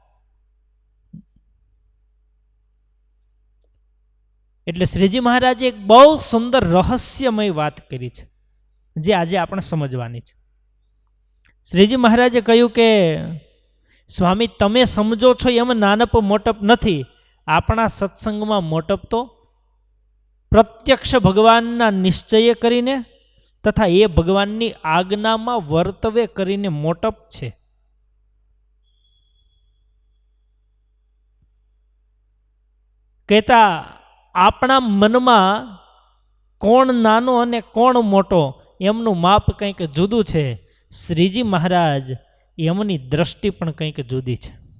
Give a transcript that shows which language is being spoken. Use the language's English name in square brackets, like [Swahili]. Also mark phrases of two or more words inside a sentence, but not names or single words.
[Gujarati] એટલે શ્રીજી મહારાજે એક બહુ સુંદર રહસ્યમય વાત કરી છે જે આજે આપણે સમજવાની છે। શ્રીજી મહારાજે કહ્યું કે સ્વામી તમે સમજો છો એમ નાનપ મોટપ નથી। આપણા સત્સંગમાં મોટપ તો પ્રત્યક્ષ ભગવાનના નિશ્ચય કરીને તથા એ ભગવાનની આજ્ઞામાં વર્તવે કરીને મોટપ છે। કહેતા આપણા મનમાં કોણ નાનો અને કોણ મોટો એમનું માપ કંઈક જુદું છે। શ્રીજી મહારાજ એમની દૃષ્ટિ પણ કંઈક જુદી છે।